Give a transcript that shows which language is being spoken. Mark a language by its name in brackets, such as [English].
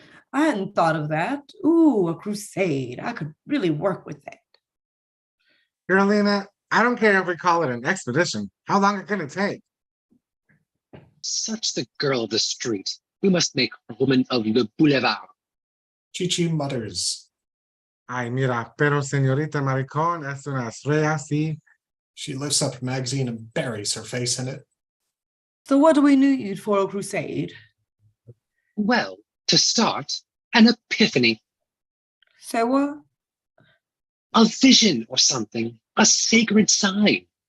[English] I hadn't thought of that. Ooh, a crusade. I could really work with that. Carolina, I don't care if we call it an expedition. How long can it take? Such the girl of the street. We must make her woman of [French] le boulevard. [English] Chi-Chi mutters. [Spanish] Ay, mira, pero señorita Maricón es una estrella, sí. [English] She lifts up a magazine and buries her face in it. So what do we need for a crusade? Well, to start, an epiphany, Say what? a vision or something, a sacred sign.